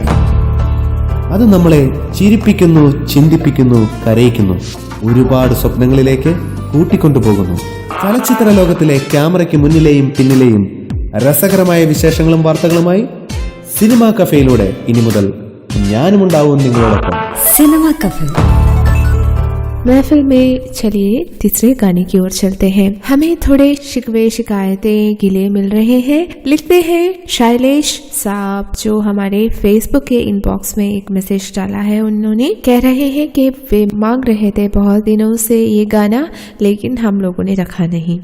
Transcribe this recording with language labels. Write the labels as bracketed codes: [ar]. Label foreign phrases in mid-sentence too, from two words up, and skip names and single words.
[ml] അത് നമ്മളെ ചിരിപ്പിക്കുന്നു, ചിന്തിപ്പിക്കുന്നു, കരയിക്കുന്നു, ഒരുപാട് സ്വപ്നങ്ങളിലേക്ക് കൂട്ടിക്കൊണ്ടുപോകുന്നു. ചലച്ചിത്ര ലോകത്തിലെ ക്യാമറയ്ക്ക് മുന്നിലെയും പിന്നിലെയും രസകരമായ വിശേഷങ്ങളും വാർത്തകളുമായി സിനിമ കഫേയിലൂടെ ഇനി മുതൽ ഞാനുമുണ്ടാവും നിങ്ങളോടൊപ്പം. സിനിമ കഫേ. [hi] महफिल में चलिए तीसरे गाने की ओर चलते हैं। हमें थोड़े शिकवे शिकायतें गिले मिल रहे हैं। लिखते हैं शैलेश साहब, जो हमारे फेसबुक के इनबॉक्स में एक मैसेज डाला है। उन्होंने कह रहे हैं कि वे मांग रहे थे बहुत दिनों से ये गाना, लेकिन हम लोगों ने रखा नहीं।